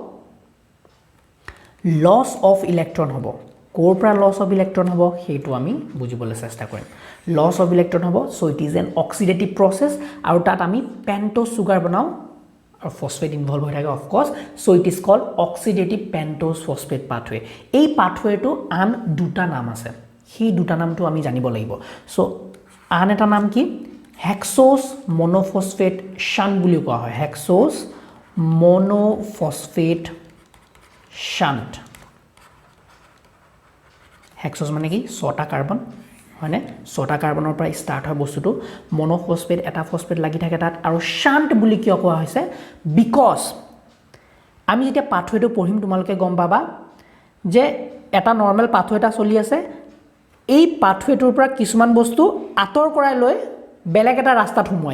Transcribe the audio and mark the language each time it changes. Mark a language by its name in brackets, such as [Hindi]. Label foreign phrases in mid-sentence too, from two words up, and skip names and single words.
[English] loss of electron [Assamese] হ'ব কোৰ পৰা [English] loss of electron [Assamese] হ'ব হেতু আমি বুজিবলৈ চেষ্টা কৰিম [English] loss of electron হ'ব so it is an oxidative process [Assamese] আৰু তাত আমি [English] pentose sugar বনাও or phosphate involved [Assamese] হৈ থাকে [English] of course so it is called oxidative pentose phosphate pathway এই pathway to [Assamese] আন দুটা নাম আছে সেই দুটা নামটো আমি জানিব লাগিব [English] so [Assamese] আন এটা নাম কি [English] hexose monophosphate shunt [Assamese] বুলি কোৱা হয় [English] hexose monophosphate shunt [Assamese] hexose মানে কি 6টা কাৰ্বন হয়নে 6টা কাৰ্বনৰ পৰা স্টাৰ্ট হয় বস্তুটো মনোফসফেট এটা ফসফেট লাগি থাকে তাত আৰু শান্ট বুলি কিয় কোৱা হৈছে বিকজ আমি যেতিয়া পাথৱেটো পঢ়িম তোমালোকে গম পাবা যে এটা [English] normal pathway [Assamese] এটা চলি আছে এই পাথৱেটোৰ পৰা কিছুমান বস্তু আতৰ কৰাই লৈ বেলেগ এটা ৰাস্তাত হুমুৱাই